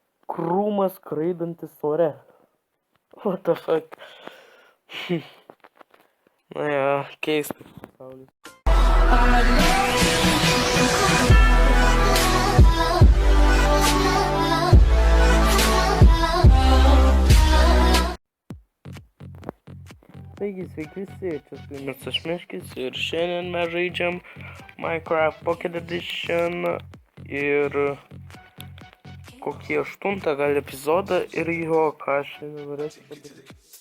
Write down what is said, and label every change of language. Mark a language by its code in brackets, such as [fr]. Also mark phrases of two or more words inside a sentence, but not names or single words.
[lt] krūmas skraidantis ore. [en] What the fuck? [lt] Na jo, keistas pasaulis. Taigi, sveiki visi, čia su jumis aš Miškis ir šiandien mes žaidžiam Minecraft Pocket Edition ir kokį 8 gal epizodą ir jo, ką aš šiandien norėsiu padaryti.